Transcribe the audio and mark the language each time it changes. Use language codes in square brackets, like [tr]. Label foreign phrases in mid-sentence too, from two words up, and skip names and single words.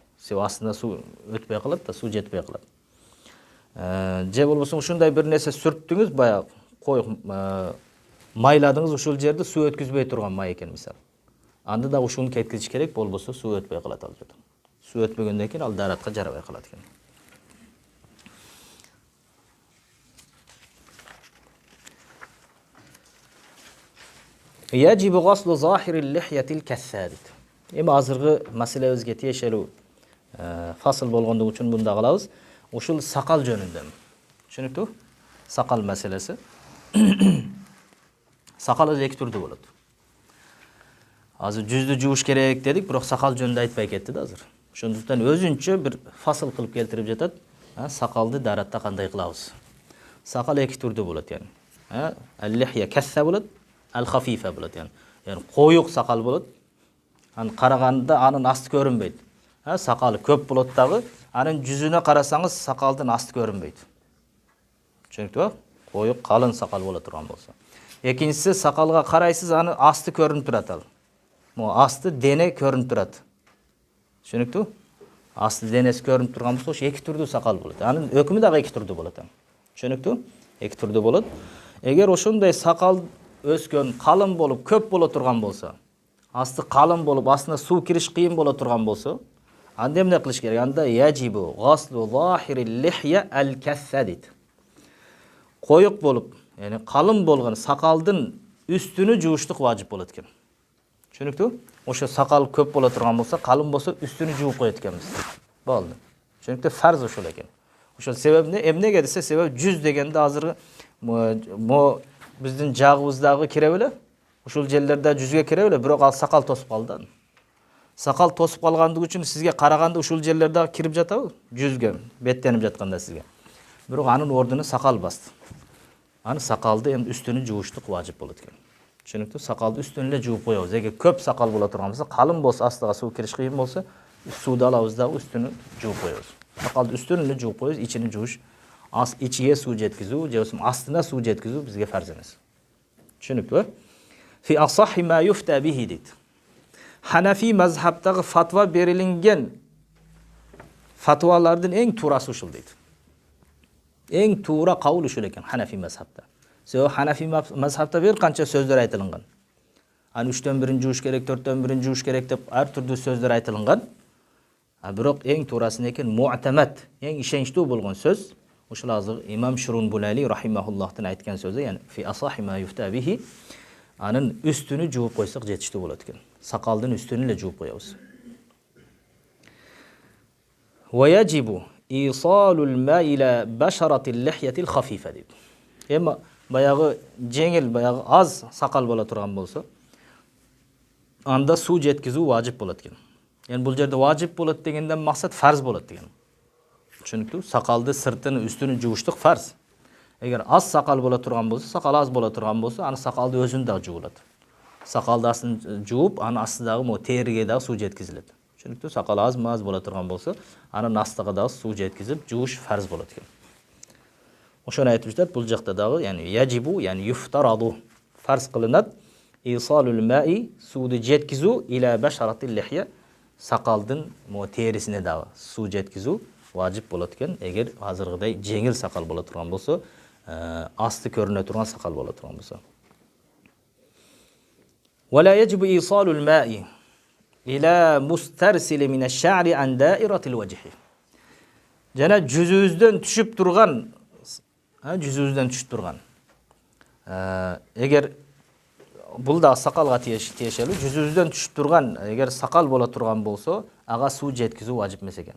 [ky] Себеби астында суу өтпөй калат да, суу жетпей калат. Же болбосо ушундай бир нерсе сүрттүңүз, баягы коюк майладыңыз, ошол жерде суу өткүзбөй турган май экен мисалы. Анда да ушуну кеткизиш керек, болбосо суу өтпөй калат ал жерде. Суу өтпөгөндөн кийин ал даратка жарабай калат экен. [ar] يجب غسل ظاهر اللحية الكثة. [ky] Эми азыркы маселебизге тиешелүү фасыл болгондугу үчүн мында калабыз. Ушул сакал жөнүндө. Түшүнүктүү? Сакал маселеси. Сакал эки түрдүү болот. Азыр жүздү жууш керек дедик, бирок сакал жөнүндө айтпай кетти да азыр. Ошондуктан өзүнчө бир фасыл кылып келтирип жатат. Сакалды даратта кандай кылабыз? Сакал эки түрдүү болот яни. [ar] اللحية الكثة [ky] болот, ал-хафифа болот яни. Яни коюк сакал болот. Аны караганда анын асты көрүнбөйт. Сакалы көп болот дагы, анын жүзүнө карасаңыз сакалдын асты көрүнбөйт. Түшүнүктүбү? Коюк калың сакал боло турган болсо. Экинчиси, сакалга карайсыз, аны асты көрүнүп турат ал. Могу асты дене көрүнүп турат. Түшүнүктүбү? Асты денеси көрүнүп турган болсо, ошо эки түрдүү сакал болот. Анын өкүмү дагы эки түрдүү болот. Түшүнүктүбү? Эки түрдүү болот. Эгер ошондой сакал өскөн, калың болуп, көп боло турган болсо, [kk] асты қалың болып, астына су кіріш қиын бола тұрған болса, [ky] анда эмне кылыш керек? [ar] Анда يجب غسل ظاهر اللحية الكثة дейді. [kk] Қойық болып, яғни қалың болған сақалдың үстіні жуыштық важип болады екен. [ky] Түшүнүктүү? Ошо сақал көп бола тұрған болса, қалың болса, үстіні жууп коет экенбиз. Болду. Түшүнүктүү? Фарз ошол экен. Ошол себеп эмнеге десе, себеп 100 дегенде азыр биздин жагыбыздагы кире беле? Ушул жерлерде 100ге кире беле, бирок ал сакал тосуп калды. Сакал тосуп калгандыгы үчүн сизге караганда ушул жерлерде кирип жатабы? 100ге беттенип жатканда сизге. Бирок анын ордуна сакал басты. Аны сакалды эми үстүнү жууштук важип болот экен. Түшүнүктүү? Сакалды үстүнү эле жууп коебуз. Эгер көп сакал бола турган болсо, калың болсо, астыга суу кириш кыйын болсо, сууду алабыз да үстүнү жууп коебуз. Сакалды үстүнү эле жууп коебуз, ичини жууш, ичиге суу жеткизүү, же болбосо астына суу жеткизүү бизге фарз эмес. Түшүнүктүү? [ar] في أصح ما يفتى به дейт. [ky] Ханафи мазхабтагы фатва берилинген фатвалардын эң туурасы ушул дейт. Эң туура кабыл ушул экен Ханафи мазхабта. Себеби Ханафи мазхабта бир канча сөздөр айтылган. Аны 3төн 1 жууш керек, 4төн 1 жууш керек деп ар түрдүү сөздөр айтылган. Бирок эң туурасы экен муътамат, эң ишеничтүү болгон сөз ушул азыр Имам Шурун Булали рахимахуллахтын айткан сөзү, [ar] яни في أصح ما يفتى به, [ky] анын үстүнү жууп койсок жетиштүү болот экен. Сакалдын үстүнү эле жууп коебуз. [ar] ويجب إيصال الماء إلى بشرة اللحية الخفيفة [ky] дейт. Эми баягы жеңил, баягы аз сакал бола турган болсо, анда суу жеткизүү важип болот экен. Yani bu жерде важип болот дегенден максат фарз болот деген. Түшүнүктүү? Сакалды сыртын, үстүнү жууштук фарз. Эгер аз сакал бола турган болсо, сакал аз бола турган болсо, аны сакалды өзүн да жуулат. Сакалды астын жууп, аны астыдагы мо териге да суу жеткизилет. Түшүнүктүү? Сакал аз бола турган болсо, анын астыга да суу жеткизип, жууш фарз болот экен. Ошону айтып жатат, бул жакта дагы, [ar] يعني يجب، يعني يفترض, [ky] фарз кылынат, [ar] إيصال الماء, [ky] сууду жеткизүү [ar] إلى بشرة اللحية, [ky] сакалдын мо терисине дагы суу жеткизүү важип болот экен. Эгер азыргыдай жеңил сакал бола турган болсо, асты көрүнө турган сакал бола турган болсо. [ar] ولا يجب إيصال الماء إلى المسترسل من الشعر عن دائرة الوجه. [ky] Жана жүзүбүздөн түшүп турган, эгер бул да сакалга тиешелүү, жүзүбүздөн түшүп турган, эгер сакал бола турган болсо, ага суу жеткизүү важип эмес экен.